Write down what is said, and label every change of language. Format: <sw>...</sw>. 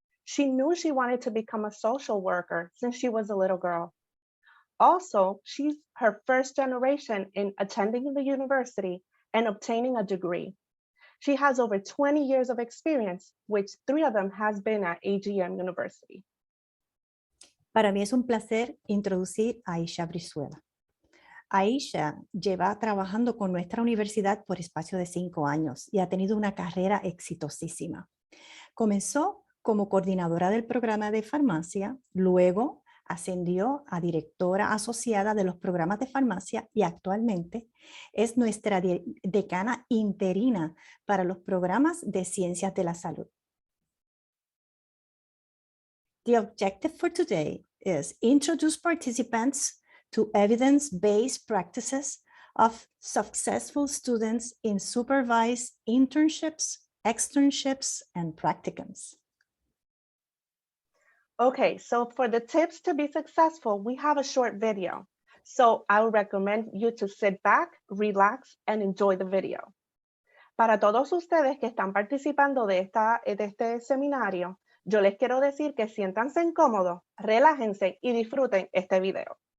<en>She knew she wanted to become a social worker since she was a little girl. Also, she's her first generation in attending the university and obtaining a degree. She has over 20 years of experience, which 3 of them has been at AGM University.</en> <es>Para mí es un placer introducir a Aisha Brizuela. Aisha lleva trabajando con nuestra universidad por espacio de 5 años y ha tenido una carrera exitosísima. Comenzó como coordinadora del programa de farmacia, luego ascendió a directora asociada de los programas de farmacia y actualmente es nuestra decana interina para los programas de ciencias de la salud.</es> <en>The objective for today is introduce participants to evidence-based practices of successful students in supervised internships, externships, and practicums. Okay, so for the tips to be successful, we have a short video. So I would recommend you to sit back, relax, and enjoy the video.</en> <es>Para todos ustedes que están participando de este seminario, yo les quiero decir que siéntanse incómodos, relájense y disfruten este video.</es>